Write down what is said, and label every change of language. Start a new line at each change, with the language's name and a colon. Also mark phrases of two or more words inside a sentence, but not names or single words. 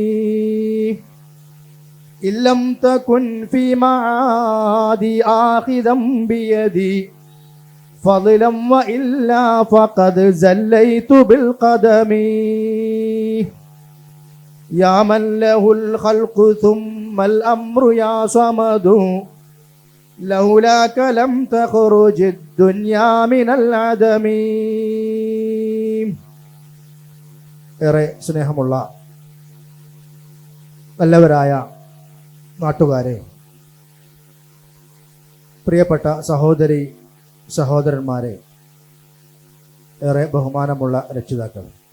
Arabic: إن لم تكن في معادي آخذا بيدي فضلا وإلا فقد زليت بالقدم. يا من له الخلق ثم الأمر يا صمد، لولاك لم تخرج الدنيا من العدم.
Malayalam: ഏറെ സ്നേഹമുള്ള നല്ലവരായ നാട്ടുകാരെ, പ്രിയപ്പെട്ട സഹോദരി സഹോദരന്മാരെ, ഏറെ ബഹുമാനമുള്ള രക്ഷിതാക്കൾ,